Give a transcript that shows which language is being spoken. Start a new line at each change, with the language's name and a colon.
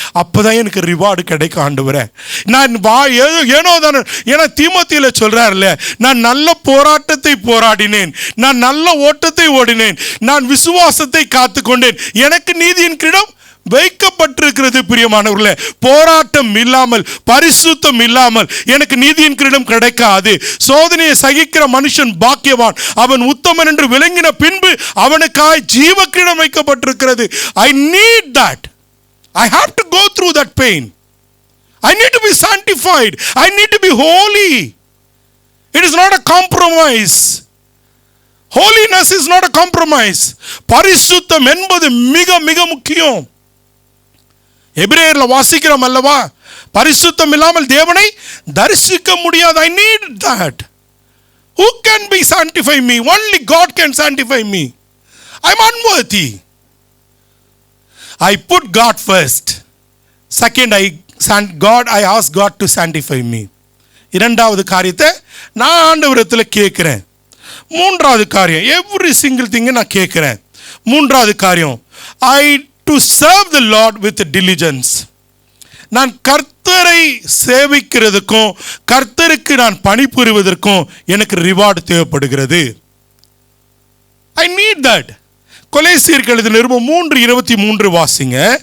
Tamil: அப்போதான் எனக்கு ரிவார்டு கிடைக்கும் ஆண்டவரே. நான் ஏனோ தானே, ஏன்னா தீமோத்தேயுல சொல்றாருல்ல, நான் நல்ல போராட்டத்தை போராடினேன், நான் நல்ல ஓட்டத்தை ஓடினேன், நான் விசுவாசத்தை காத்துக்கொண்டேன், எனக்கு நீதியின் கிரீடம் வைக்கப்பட்டிருக்கிறது. பிரியமானவர்களே, போராட்டம் இல்லாமல், பரிசுத்தம் இல்லாமல் எனக்கு நீதியின் கிரீடம் கிடைக்காது. சோதனையை சகிக்கிற மனுஷன் பாக்கியவான், அவன் உத்தமன் என்று விளங்கின பின்பு அவனுக்காய் ஜீவ கிரீடம் வைக்கப்பட்டிருக்கிறது.
English: I need that. I have to go through that pain. I need to be sanctified. I need to be holy. It is not a compromise. Holiness is not a compromise.
Tamil: பரிசுத்தம் என்பது மிக மிக முக்கியம். எபிரேயர்ல வாசிக்கிறோம் அல்லவா, பரிசுத்தம் இல்லாமல் தேவனை தரிசிக்க முடியாது.
English: I need that. Who can be sanctify me? Only God can sanctify me. I'm unworthy. I put God first. Second, I ask God to sanctify me.
Tamil: இரண்டாவது காரியத்தை நான் ஆண்டவரிடத்தில் கேட்கிறேன். மூன்றாவது காரியம்,
English: every single thing
Tamil: நான் கேட்கிறேன். மூன்றாவது காரியம்,
English: to serve the Lord with diligence.
Tamil: நான் கர்த்தரை சேவிக்கிறதுக்கும் கர்த்தருக்கு நான் பணிபுரிவதற்கும் எனக்கு ரிவார்டு தேவைப்படுகிறது.
English: I need that.
Tamil: கொலோசியருக்கு எழுதின நிருபம் 3:23 வாசிங்க.